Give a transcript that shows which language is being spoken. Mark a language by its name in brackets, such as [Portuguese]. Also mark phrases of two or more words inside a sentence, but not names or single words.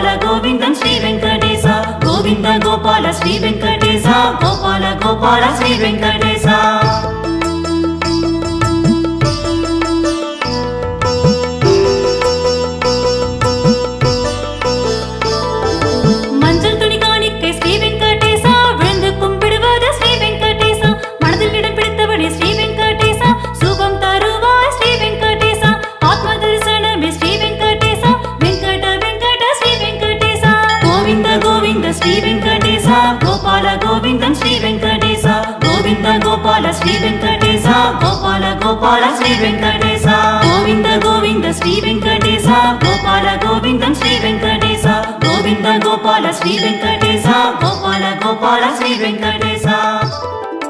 [Telugu] గోవిందం శ్రీ వెంకటేశ గోవింద గోపాల శ్రీ వెంకటేశ గోపాల గోపాల శ్రీ వెంకటేశ [Tamil] மஞ்சள் துணி காணிக்கை ஸ்ரீ வெங்கடேச விழுந்து கும்பிடுவது ஸ்ரீ வெங்கடேச மனதில் இடம் பிடித்தபடி ஸ்ரீ வெங்கடேச சுகம் தருவாய் ஸ்ரீ வெங்கடேச ஆத்ம தரிசனமே ஸ்ரீ வெங்கடேச [Telugu] గోవింద గోవింద శ్రీ వెంకటేశ గోపాల గోవిందం శ్రీ వెంకటేశ గోవింద గోపాల శ్రీ వెంకటేశ గోపాల గోపాల శ్రీ వెంకటేశ గోవింద గోవింద శ్రీ వెంకటేశ గోపాల గోవిందం శ్రీ వెంకటేశ గోవింద గోపాల శ్రీ వెంకటేశ గోపాల గోపాల శ్రీ వెంకటేశ